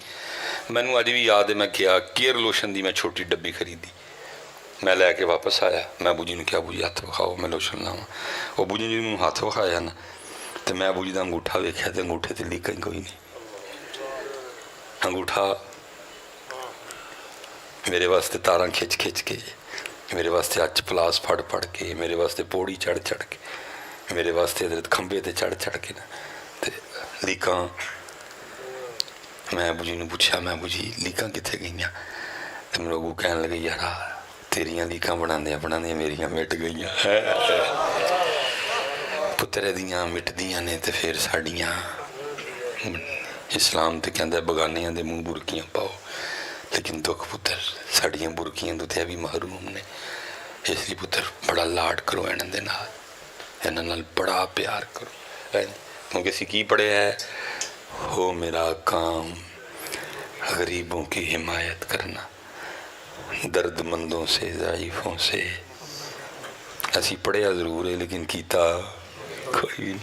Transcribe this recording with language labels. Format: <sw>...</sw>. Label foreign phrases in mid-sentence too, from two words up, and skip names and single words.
<pa>میں نے اج بھی یاد ہے, میں کیا کیئر لوشن دی میں چھوٹی ڈبی خریدی, میں لے کے واپس آیا. میں ابو جی نے کہا ابو جی ہاتھ وکھاؤ میں لوشن لاواں. وہ ابو جی نے مینوں ہاتھ وکھایا نا تو میں ابو جی دا انگوٹھا ویکھیا تو انگوٹھے تے لیکاں ہی کوئی نہیں. انگوٹھا میرے واسطے تاراں کھچ کھچ کے, میرے واسطے اچ پلاس پھڑ پھڑ کے, میرے واسطے پوڑی چڑھ چڑھ کے, میرے واسطے حضرت کھمبے تے چڑھ چڑھ کے نا تے لیکاں. میں ابو جی نے پوچھا میں ابو جی لیکاں کتنے گئیاں؟ تو میرے ابو کہنے لگے یارا تیریاں لیکاں بناندیاں میریاں مٹ گئیاں. پتر دیاں مٹدیاں نے تے پھر ساڈیاں. اسلام تے کہندا ہے بگانیاں دے منہ برکیاں پاؤ, لیکن دکھ پتر ساڈیاں برکیاں تو تے بھی محروم نے. اس لیے پتر بڑا لاڈ کرو انہاں دے نال, انہاں نال بڑا پیار کرو. کیونکہ اسی کی پڑھے ہے,</pa> <ur>ہو میرا کام غریبوں کی حمایت کرنا, درد مندوں سے ضعیفوں سے.</ur> <pa>اسی پڑھیا ضرور ہے لیکن کیتا کوئی نہیں.</pa>